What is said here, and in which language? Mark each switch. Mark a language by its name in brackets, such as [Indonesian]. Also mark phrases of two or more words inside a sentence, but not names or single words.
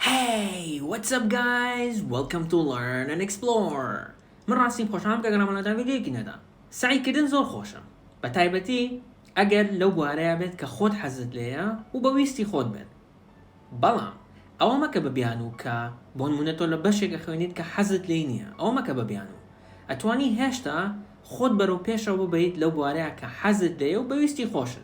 [English] Hey, what's up guys? Welcome to Learn and Explore. [Central Kurdish] من ڕاستیم خۆشحالم کە گەڕامەڵەتان ڤیدیۆیەکی نەدا. سعیکردن زۆر خۆشە. بە تایبەتی ئەگەر لەو بوارەیە بێت کە خۆت حەزت لێیە و بە ویستی خۆت بێت. بەڵام ئەوە مەکە بەبیان و کە بۆ نمونە تۆ لە بەشێکە خوێنیت کە حەزت لێی نییە. ئەوە مەکە بەبیان و ئەتوانی هێشتا خۆت بەرەو پێشەوە ببەیت لەو بوارەیە کە حەزت لێیە و بە ویستی خۆشت.